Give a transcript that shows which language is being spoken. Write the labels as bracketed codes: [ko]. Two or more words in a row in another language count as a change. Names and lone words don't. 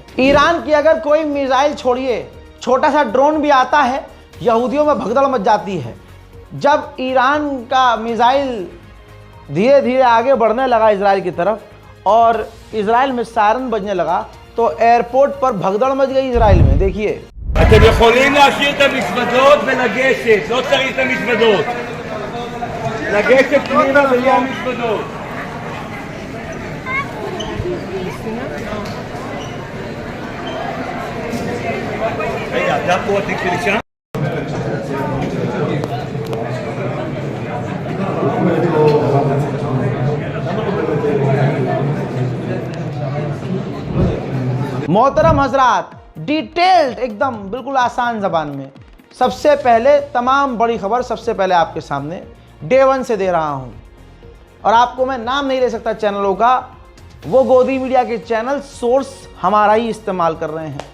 [hi] ईरान की अगर कोई मिसाइल, छोड़िए छोटा सा ड्रोन भी आता है, यहूदियों में भगदड़ मच जाती है। जब ईरान का मिसाइल धीरे धीरे आगे बढ़ने लगा इजराइल की तरफ और इजराइल में सायरन बजने लगा तो एयरपोर्ट पर भगदड़ मच गई इजराइल में। देखिए [he] אתם יכולים להשאיר את המזוודות ולגשת, לא צריך את המזוודות. לגשת פנימה בלי המזוודות. רגע, אתה פה התיק שלי שם? [hi] मोहतरम हजरात, डिटेल्ड एकदम बिल्कुल आसान ज़बान में सबसे पहले तमाम बड़ी खबर सबसे पहले आपके सामने डे 1 से दे रहा हूं, और आपको मैं नाम नहीं ले सकता चैनलों का, वो गोदी मीडिया के [en] channel source [hi] हमारा ही इस्तेमाल कर रहे हैं।